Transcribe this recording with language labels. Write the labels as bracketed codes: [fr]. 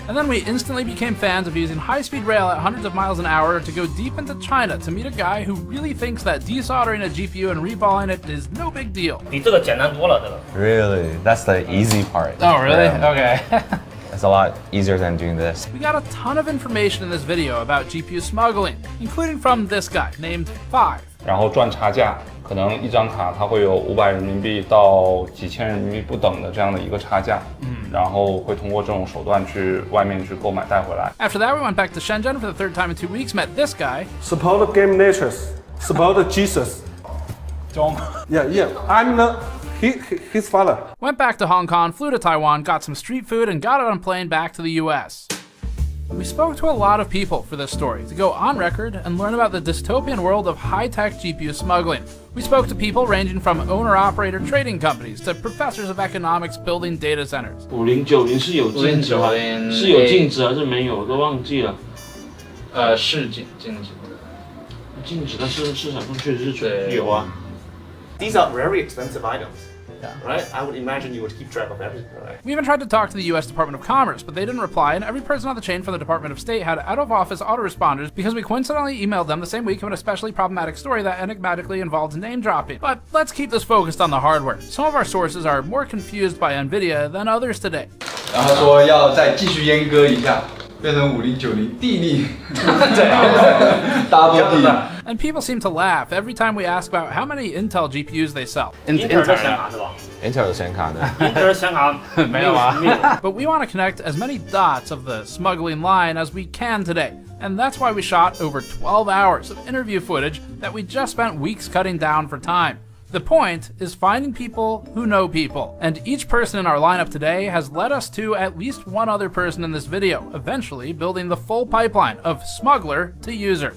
[en] And then we instantly became fans of using high-speed rail at hundreds of miles an hour to go deep into China to meet a guy who really thinks that desoldering a GPU and reballing it is no big deal. Really? That's the easy part. Oh, really? Yeah. Okay. It's a lot easier than doing this. We got a ton of information in this video about GPU smuggling, including from this guy named 5. [zh] 然后赚差价，可能一张卡它会有500人民币到几千人民币不等的这样的一个差价，然后会通过这种手段去外面去购买带回来。 [en] After that, we went back to Shenzhen for the third time in 2 weeks, met this guy. Support GamersNexus. Support Jesus. Yeah. I'm his father. Went back to Hong Kong, flew to Taiwan, got some street food, and got on a plane back to the US. We spoke to a lot of people for this story to go on record and learn about the dystopian world of high-tech GPU smuggling. We spoke to people ranging from owner-operator trading companies to professors of economics building data centers. [zh] 5090是有禁止吗？是有禁止还是没有？都忘记了。是禁止的。禁止，但是市场上确实是有啊。 [en] These are very expensive items. Right? I would imagine you would keep track of everything, right? We even tried to talk to the US Department of Commerce, but they didn't reply, and every person on the chain from the Department of State had out-of-office autoresponders because we coincidentally emailed them the same week of an especially problematic story that enigmatically involved name-dropping. But let's keep this focused on the hardware. Some of our sources are more confused by NVIDIA than others today. [zh] 然后说要再继续阉割一下，变成5090地利，double 地。 [en] And people seem to laugh every time we ask about how many Intel GPUs they sell. [zh] Intel 的显卡是吧 Intel 的显卡呢？？Intel 的显卡没有啊。 [en] But we want to connect as many dots of the smuggling line as we can today. And that's why we shot over 12 hours of interview footage that we just spent weeks cutting down for time. The point is finding people who know people, and each person in our lineup today has led us to at least one other person in this video, eventually building the full pipeline of smuggler to user.